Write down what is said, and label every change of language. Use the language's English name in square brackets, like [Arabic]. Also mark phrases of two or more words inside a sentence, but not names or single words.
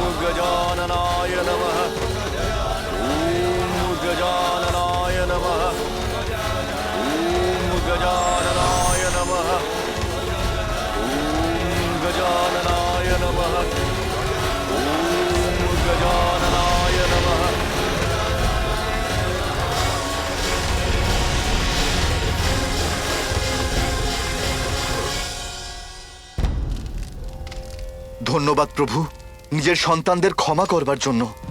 [Sanskrit] গজাননায় নমঃ ওম গজাননায় নমঃ ওম গজাননায় নমঃ ওম গজাননায় নমঃ ওম গজাননায় নমঃ। [Bangla] ধন্যবাদ প্রভু, নিজের সন্তানদের ক্ষমা করবার জন্য।